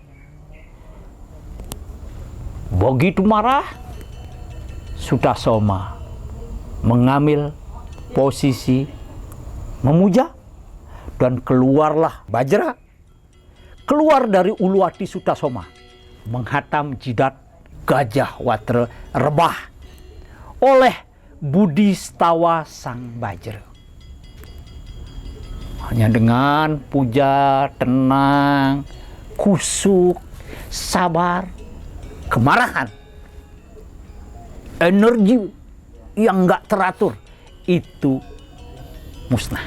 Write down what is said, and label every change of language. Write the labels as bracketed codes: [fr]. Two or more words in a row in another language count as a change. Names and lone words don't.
[id] Begitu marah, Sutasoma mengambil posisi memuja dan keluarlah Bajra. Keluar dari ulu hati Sutasoma, menghatam jidat Gajah Watra rebah oleh Budistawa sang Bajra. Hanya dengan puja, tenang, kusuk, sabar, kemarahan, energi yang nggak teratur itu musnah.